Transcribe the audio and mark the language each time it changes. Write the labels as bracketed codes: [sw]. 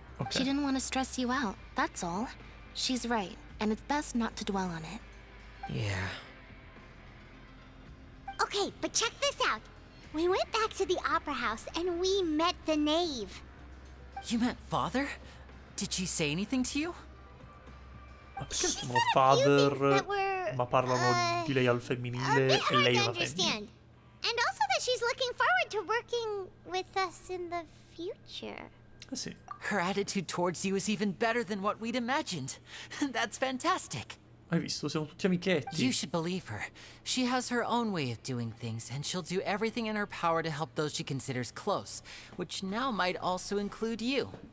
[en] She didn't want to stress you out, that's all. She's right, and it's best not to dwell on it. Yeah. Okay, but check this out. We went back to the opera house and we met the knave. You met Father? Did she say anything to you? [it] Ma perché sono father, ma parlano di lei al femminile e lei è una femmina? [en] And also that she's looking forward to working with us in the future. [it] Sì. [en] Her attitude towards you is even better than what we'd imagined. That's fantastic. [it] Hai visto? Siamo tutti amichetti. [en] You should believe her. She has her own way of doing things, and she'll do everything in her power to help those she considers close, which now might also include you.